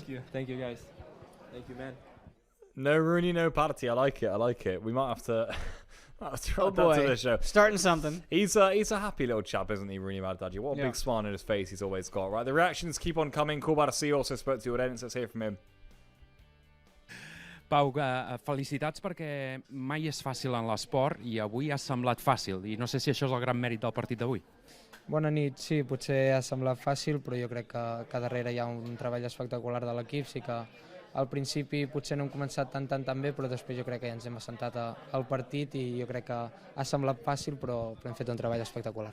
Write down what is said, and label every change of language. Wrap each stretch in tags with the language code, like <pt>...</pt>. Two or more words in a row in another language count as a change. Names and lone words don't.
<en>Thank you guys. Thank you, man. No Rooney, no party. I like it. We might have to add that to the show. Starting something. He's a happy little chap, isn't he, Rooney Bardghji? What a big smile on his face he's always got. Right, the reactions keep on coming. Cool Barça also spoke to Udent. Let's hear from him.</en> <ca>Pau, felicitats perquè mai és fàcil en l'esport i avui ha semblat fàcil i no sé si això és el gran mèrit del partit d'avui. Bona nit, sí, potser ha semblat fàcil, però jo crec que darrere hi ha un treball espectacular de l'equip. Sí que al principi potser no hem començat tan bé, però després jo crec que ja ens hem assentat al partit i jo crec que ha semblat fàcil, però hem fet un treball espectacular.</ca>